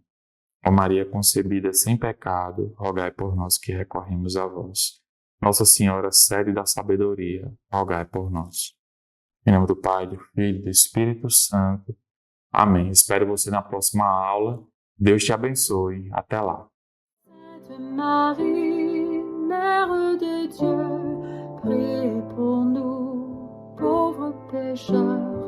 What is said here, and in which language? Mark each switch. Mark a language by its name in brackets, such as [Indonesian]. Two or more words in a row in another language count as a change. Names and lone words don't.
[Portuguese] Ó Maria concebida sem pecado, rogai por nós que recorremos a vós. Nossa Senhora, sede da sabedoria, rogai por nós. Em nome do Pai, do Filho e do Espírito Santo. Amém. Espero você na próxima aula. Deus te abençoe. Até lá. [French] Sainte Marie, Mère de Dieu, priez pour nous, pauvres pécheurs,